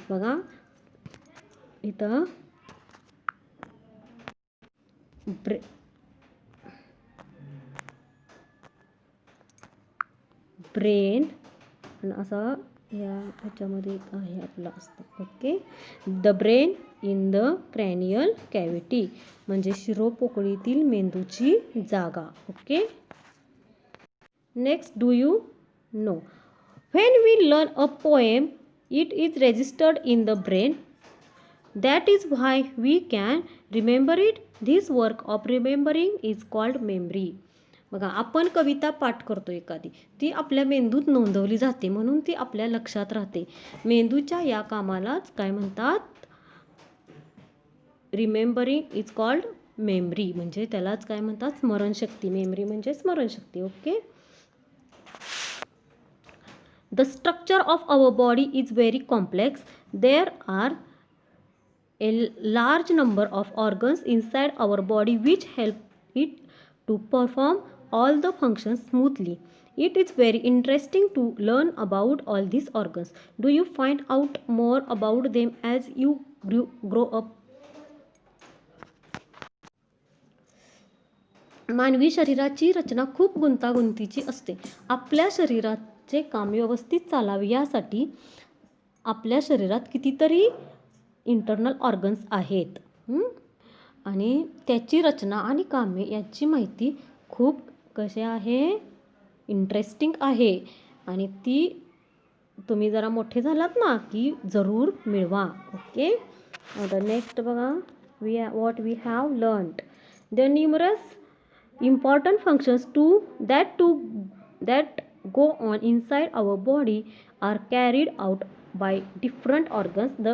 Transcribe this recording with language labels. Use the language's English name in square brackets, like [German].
[Marathi] बघा इथं ब्रेन असा ह्याच्यामध्ये आहे आपला असतं. [English] okay, the brain in the cranial cavity [Marathi] म्हणजे शिरोपोकळीतील मेंदूची जागा. [English] Okay, next, do you know when we learn a poem it is registered in the brain. That is why we can remember it. This work of remembering is called memory. [Marathi] बघा, आपण कविता पाठ करतो एखादी, ती आपल्या मेंदूत नोंदवली जाते म्हणून ती आपल्या लक्षात राहते. मेंदूच्या या कामालाच काय म्हणतात, [English] Remembering is called memory. [Marathi] म्हणजे त्यालाच काय म्हणतात, स्मरणशक्ती. मेमरी म्हणजे स्मरणशक्ती. [English] Okay, the structure of our body is very complex. There are a large number of organs inside our body which help it to perform all the functions smoothly. It is very interesting to learn about all these organs. Do you find out more about them as you grow up? [Marathi] मानवी शरीराची रचना खूप गुंतागुंतीची असते. आपल्या शरीराचे काम व्यवस्थित चालावे यासाठी आपल्या शरीरात कितीतरी इंटरनल ऑर्गन्स आहेत आणि त्याची रचना आणि कामे याची माहिती खूप कशी आहे, इंटरेस्टिंग आहे आणि ती तुम्ही जरा मोठे झालात ना की जरूर मिळवा. [English] Okay, the next बघा, what we have learned. The numerous important functions that go on inside our body are carried out by different organs.